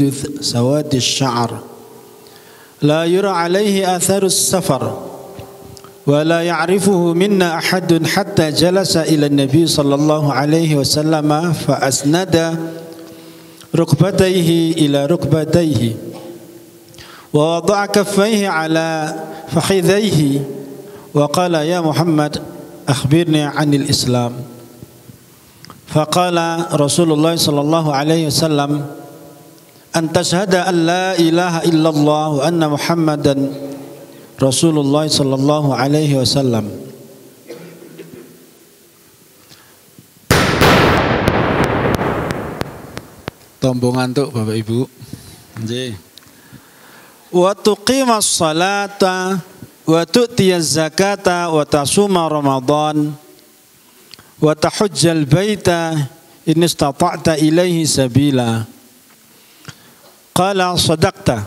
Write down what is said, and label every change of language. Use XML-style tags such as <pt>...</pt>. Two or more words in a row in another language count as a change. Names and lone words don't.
<ar>سواد الشعر لا يرى عليه آثار السفر ولا يعرفه منا أحد حتى جلس إلى النبي صلى الله عليه وسلم فأسند ركبتيه إلى ركبتيه ووضع كفيه على فخذيه وقال يا محمد أخبرني عن الإسلام. فقال رسول الله صلى الله عليه وسلم أن تشهد أن لا إله إلا الله وأن محمدا رسول الله صلى الله عليه وسلم.</ar> <jv>Tombong ngantuk Bapak Ibu. Nggih.</jv> <ar>وتقيم الصلاة وتؤتي الزكاة وتصوم رمضان وتحج البيت إن استطعت إليه سبيلا. قال صدقت.</ar>